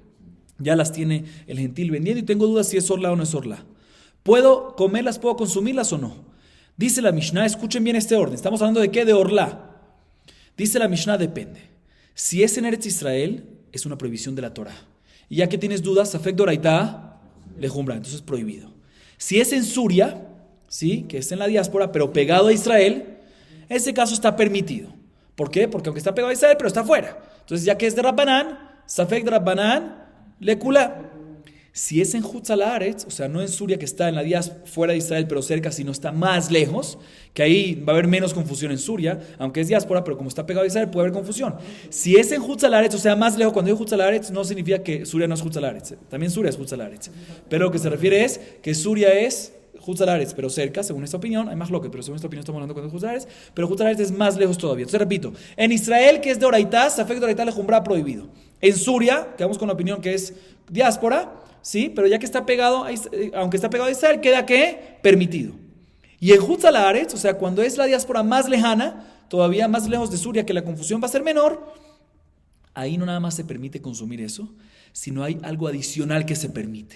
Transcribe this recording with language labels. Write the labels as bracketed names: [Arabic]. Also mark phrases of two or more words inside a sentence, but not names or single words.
[Spanish] Ya las tiene el gentil vendiendo y tengo dudas si es Orlá o no es Orlá. ¿Puedo comerlas, puedo consumirlas o no? Dice la Mishnah, escuchen bien este orden. Estamos hablando de qué, de Orlá. Dice la Mishnah, depende. Si es en Eretz Israel, es una prohibición de la Torah. Y ya que tienes dudas, [Hebrew] ספק דאורייתא לחומרא, [Spanish] entonces es prohibido. Si es en Suria, ¿sí? Que es en la diáspora, pero pegado a Israel, ese caso está permitido. ¿Por qué? Porque aunque está pegado a Israel, pero está fuera. Entonces ya que es de Rabbanán, [Hebrew] ספק דרבנן לקולא. [Spanish] Si es en Hutzalaretz, o sea, no en Suria que está en la diáspora fuera de Israel, pero cerca, sino está más lejos, que ahí va a haber menos confusión en Suria, aunque es diáspora, pero como está pegado a Israel, puede haber confusión. Si es en Hutzalaretz, o sea, más lejos, cuando digo Hutzalaretz, no significa que Suria no es Hutzalaretz. También Suria es Hutzalaretz. Pero lo que se refiere es que Suria es Hutzalaretz, pero cerca, según esta opinión, hay más loque, pero según esta opinión estamos hablando con Hutzalaretz, pero Hutzalaretz es más lejos todavía. Entonces repito, en Israel, que es de Oraitá, [Hebrew] ספק דאורייתא לחומרא [Spanish] prohibido. En Suria, quedamos con la opinión que es diáspora, sí, pero ya que está pegado, aunque está pegado a Israel, queda ¿qué? Permitido. Y en Hutzalaretz, o sea, cuando es la diáspora más lejana, todavía más lejos de Suria, que la confusión va a ser menor, ahí no nada más se permite consumir eso, sino hay algo adicional que se permite.